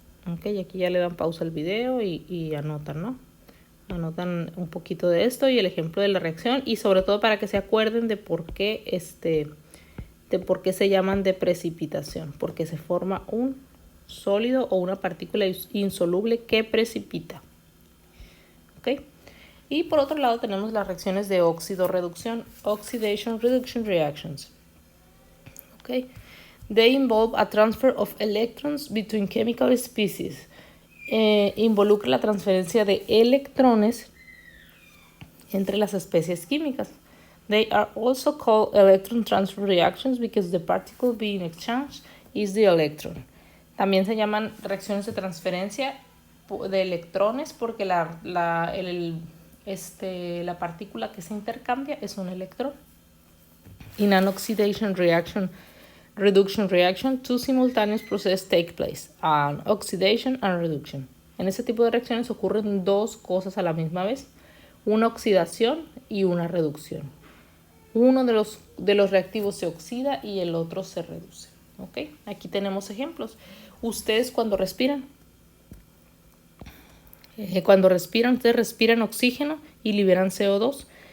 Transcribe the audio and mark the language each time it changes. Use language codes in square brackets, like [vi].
[es] Ok, aquí ya le dan pausa al video y anotan, ¿no? Anotan un poquito de esto y el ejemplo de la reacción y sobre todo para que se acuerden de por qué se llaman de precipitación, porque se forma un sólido o una partícula insoluble que precipita. ¿Ok? Y por otro lado tenemos las reacciones de óxido-reducción, [en] Oxidation Reduction Reactions. [es] ¿Ok? [en] They involve a transfer of electrons between chemical species. [es] Involucra la transferencia de electrones entre las especies químicas. [en] They are also called electron transfer reactions because the particle being exchanged is the electron. [es] También se llaman reacciones de transferencia de electrones porque la partícula que se intercambia es un electrón. [en] In an oxidation reduction reaction, two simultaneous processes take place, an oxidation and reduction. [es] En este tipo de reacciones ocurren dos cosas a la misma vez, una oxidación y una reducción. Uno de los reactivos se oxida y el otro se reduce. ¿Ok? Aquí tenemos ejemplos. Ustedes cuando respiran, ustedes respiran oxígeno y liberan CO2.